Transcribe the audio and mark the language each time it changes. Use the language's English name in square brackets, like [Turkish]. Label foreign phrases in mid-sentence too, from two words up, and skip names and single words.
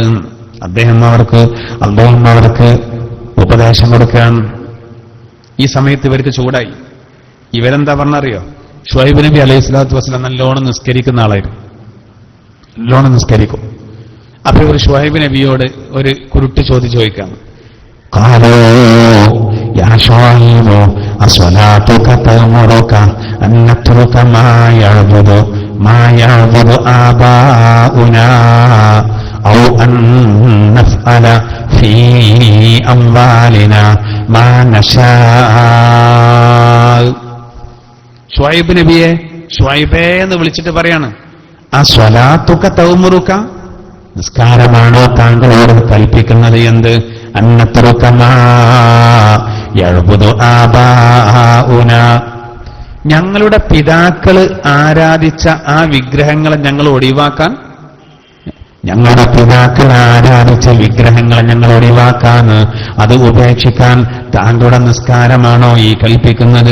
[Malayalam] അദ്ദേഹം അവർക്ക് ഉപദേശം കൊടുക്കാൻ ഈ സമയത്ത് ഇവർക്ക് ചൂടായി. ഇവരെന്താ പറഞ്ഞറിയോ? ശുഐബ് നബി [Arabic] عليه الصلاة والسلام [Malayalam] നല്ലോണം നിസ്കരിക്കുന്ന ആളായിരുന്നു, നല്ലോണം നിസ്കരിക്കും. അപ്പൊ ഇവർ ശുഐബ് നബിയോട് ഒരു കുരുട്ട് ചോദ്യം ചോദിക്കാം. [Arabic] أو أن نفعل في أموالنا ما نشاء. [Malayalam] ശുഐബ് നബിയെ ശുഐബേ എന്ന് വിളിച്ചിട്ട് പറയാണ്, [Arabic] أصلاتك تأمرك, [Malayalam] നിസ്കാരമാണോ താങ്കളോട് കൽപ്പിക്കുന്നത്? എന്ത്? [Arabic] أن نترك ما يعبد آباؤنا, [Malayalam] ഞങ്ങളുടെ പിതാക്കള് ആരാധിച്ച ആ വിഗ്രഹങ്ങളെ ഞങ്ങൾ ഒഴിവാക്കാൻ, ഞങ്ങളുടെ പിതാക്കൾ ആരാധിച്ച വിഗ്രഹങ്ങളെ ഞങ്ങൾ ഒഴിവാക്കാൻ, അത് ഉപേക്ഷിക്കാൻ താങ്കളുടെ നിസ്കാരമാണോ ഈ കൽപ്പിക്കുന്നത്?